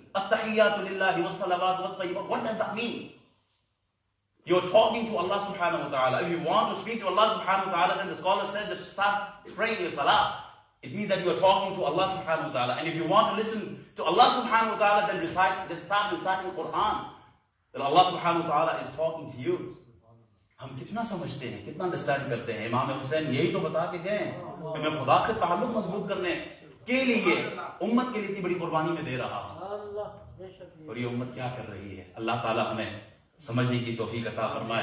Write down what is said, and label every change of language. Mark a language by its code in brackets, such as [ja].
[ar] التحیات للہ والصلوات والطیبات, [en] what does that mean? You're talking to Allah subhanahu wa ta'ala. If you want to speak to Allah subhanahu wa ta'ala, then the scholar said just start praying your salah. It means that you are talking to Allah subhanahu wa ta'ala. And if you want to listen to Allah subhanahu wa ta'ala, then start reciting Quran. Then Allah subhanahu wa ta'ala is talking to you. [ur] ہم کتنا سمجھتے ہیں, کتنا understand کرتے ہیں. امام حسین یہی تو بتا کے گئے کہ میں خدا سے تعلق مضبوط کرنے کے لیے امت کے لیے اتنی بڑی قربانی میں دے رہا ہوں. اور یہ امت کیا کر رہی ہے؟ اللہ تعالی ہمیں سمجھنے کی توفیق عطا فرمائے.